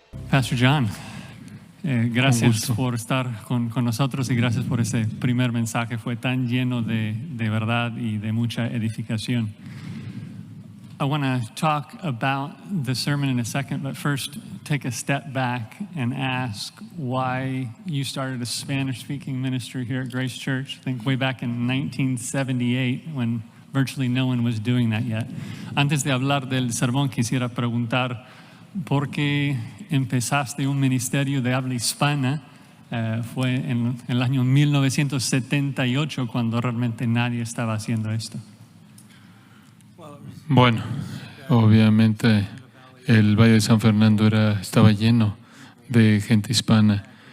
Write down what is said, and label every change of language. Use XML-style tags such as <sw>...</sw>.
<es>Pastor John, gracias por estar con nosotros y gracias por ese primer mensaje. Fue tan lleno de verdad y de mucha edificación.</es> <en>I want to talk about the sermon in a second, but first take a step back and ask why you started a Spanish-speaking ministry here at Grace Church. I think way back in 1978 when virtually no one was doing that yet.</en> <es>Antes de hablar del sermón, quisiera preguntar por qué empezaste un ministerio de habla hispana. Fue en el año 1978 cuando realmente nadie estaba haciendo esto. Bueno, obviamente el Valle de San Fernando estaba lleno de gente hispana.</es>